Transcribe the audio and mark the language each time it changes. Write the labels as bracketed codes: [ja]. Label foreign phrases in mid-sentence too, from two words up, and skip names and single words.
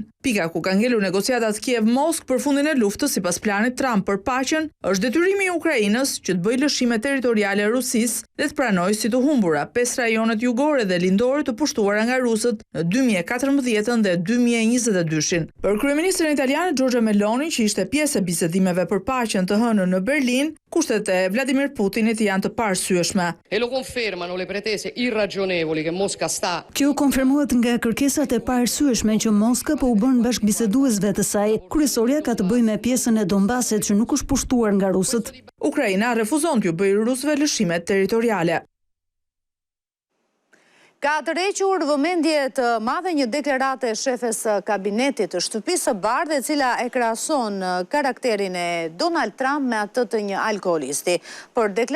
[sq] Pika ku kanë ngelur negociatat Kiev-Moskë për fundin e luftës sipas planit Trump për paqen, është detyrimi i Ukrainës që të bëjë lëshime territoriale Rusisë dhe të pranojë si të humbura 5 rajonet jugore dhe lindore të pushtuara nga rusët në 2014 dhe 2022. Për kryeministrin italian Giorgia Meloni, që ishte pjesë e bisedimeve për paqen të hënën në Berlin, kushtet e Vladimir Putinit janë të paarsyeshme. [it] E lo confermano le pretese irragionevoli che Mosca sta. [sq] Kjo konfirmohet nga kërkesat e paarsyeshme që Moska po u bën bashkëbiseduesve të saj. Kryesorja ka të bëjë me pjesën e Donbasit që nuk është pushtuar nga rusët. Ukraina refuzon t'ju bëjë rusëve lëshime territoriale. Ka tërhequr vëmendje të madhe një deklarate e shefes kabinetit të Shtëpisë së Bardhë, e cila e krahason karakterin e Donald Trump me atë të një alkoolisti.